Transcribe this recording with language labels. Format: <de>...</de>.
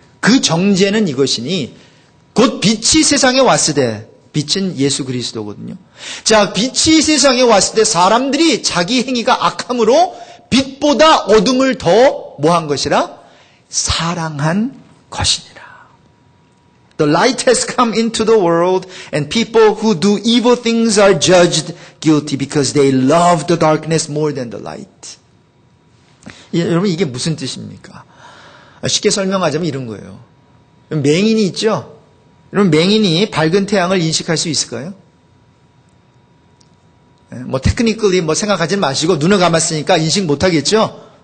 <ko>그 정죄는 이것이니 곧 빛이 세상에 왔을 때 빛은 예수 그리스도거든요. 자, 빛이 세상에 왔을 때 사람들이 자기 행위가 악함으로 빛보다 어둠을 더 뭐한 것이라? 사랑한 것이니라.</ko> <en>The light has come into the world and people who do evil things are judged guilty because they love the darkness more than the light.</en> <ko>여러분 이게 무슨 뜻입니까? 쉽게 설명하자면 이런 거예요. 맹인이 있죠? 여러분 맹인이 밝은 태양을 인식할 수 있을까요? 테크니컬리 생각하지 마시고 눈을 감았으니까 인식 못하겠죠?</ko>